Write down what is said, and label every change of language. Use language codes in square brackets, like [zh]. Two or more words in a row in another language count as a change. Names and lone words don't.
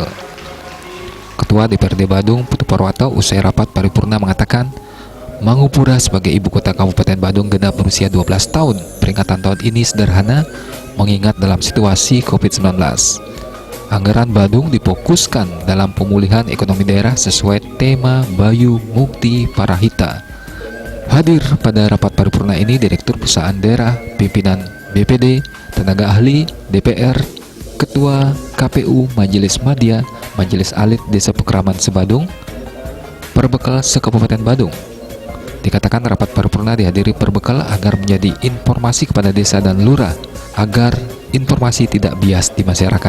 [id] Ketua DPRD Badung Putu Parwata usai rapat paripurna mengatakan, Mangupura sebagai ibu kota Kabupaten Badung genap berusia 12 tahun. Peringatan tahun ini sederhana mengingat dalam situasi COVID-19. Anggaran Badung difokuskan dalam pemulihan ekonomi daerah sesuai tema Bayu Mukti Parahita. Hadir pada rapat paripurna ini Direktur Perusahaan Daerah, pimpinan BPD, tenaga ahli, DPR, Ketua KPU Majelis Madya, Majelis Alit Desa Pekraman Sebadung, Perbekal se-Kabupaten Badung. Dikatakan rapat paripurna dihadiri Perbekal agar menjadi informasi kepada desa dan lurah, agar informasi tidak bias di masyarakat.